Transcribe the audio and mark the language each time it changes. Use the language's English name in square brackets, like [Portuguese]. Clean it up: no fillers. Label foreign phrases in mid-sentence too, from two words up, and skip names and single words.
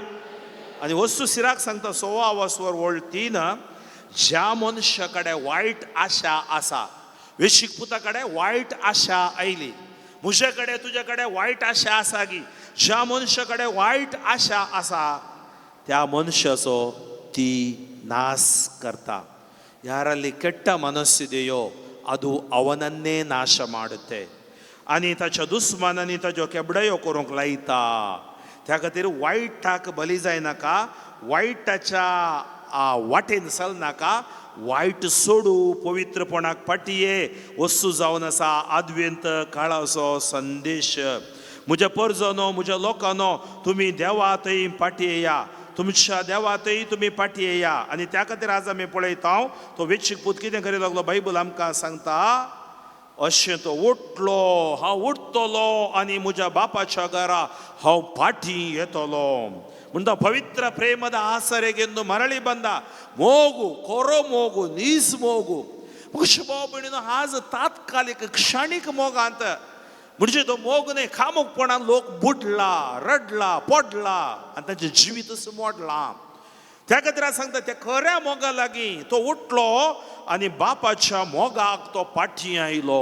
[Konkani] आनी वस्तू सिराक सांगता 16 ज्या मनशा कडेन वायट आशा आसा वेशीक पुता कडेन वायट आशा आयली. म्हजे कडेन तुजे कडेन वायट आशा आसा गी. ज्या मनशा कडेन वायट आशा आसा त्या मनशाचो ती नाश करता. [Kannada] ಯಾರಲ್ಲಿ ಕೆಟ್ಟ ಮನಸ್ಸಿದೆಯೋ ಅದು ಅವನನ್ನೇ ನಾಶ ಮಾಡುತ್ತೆ. [Konkani] आनी ताच्या दुस्मानांनी ताच्यो केबडयो करूंक लायता. त्या खातीर वायटाक बली जायनाका. वायटाच्या वाटेन चलनाका. वायट सोडू पवित्रपणाक फाटये वस्तू जावन आसा आद्वेंत काळाचो संदेश. म्हज्या परजनो म्हज्या लोकांनो तुमी देवा थंय फाटी येया. तुमच्या देवा थंय तुमी फाटी येया. आनी त्या खातीर आज आमी पळयता तो वेचीक पूत कितें करूंक लागलो. बायबल आमकां सांगता अशें तो उठलो हांव उठतलो आनी म्हज्या बापाच्या घरा हांव फाटी येतलो म्हणटा. पवित्र [Kannada] ಪ್ರೇಮದ ಆಸರೆಗೆಂದು ಮರಳಿ ಬಂದ [Konkani] ಮೋಗು ಕೊರೋ ಮೋಗು ನೀಸ್ ಮೋಗು मग भाव भयणीनो आज तात्कालिक क्षणिक मोगांत म्हणजे तो मोग न्ही खामोकपणान लोक बुडला रडला पडला आणि तांचें जिवीतच मोडला. त्या खातीर हांव सांगता त्या खऱ्या मोगा लागीं तो उठलो आनी बापाच्या मोगाक तो फाटीं आयलो.